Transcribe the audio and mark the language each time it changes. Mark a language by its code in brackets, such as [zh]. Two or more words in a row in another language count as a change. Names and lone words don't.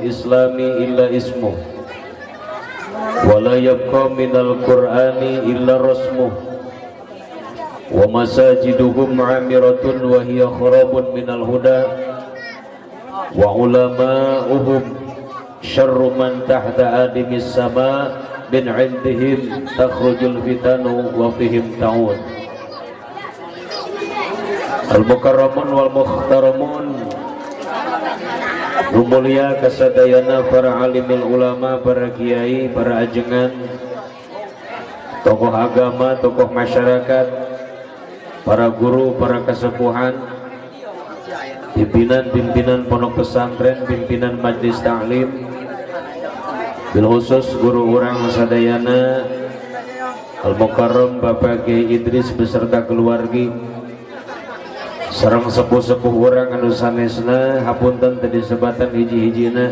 [ar] الإسلام إلا اسمه ولا يبقى من القرآن إلا رسمه ومساجدهم عامرة وهي خراب من الهدى وعلماؤهم شر من تحت أديم السماء من عندهم تخرج الفتن وفيهم تعود. المكرمون والمحترمون, [su] mulia kasadayana para alimil ulama, para kiai, para ajengan, tokoh agama, tokoh masyarakat, para guru, para kesepuhan, pimpinan-pimpinan pondok pesantren, pimpinan majlis ta'lim, [ar] بالخصوص [su] guru urang sadayana Al-Mukarram Bapak Kiai Idris beserta keluargi sareng sepuh-sepuh urang anu sanesna hapunten teu disebatan hiji-hijina.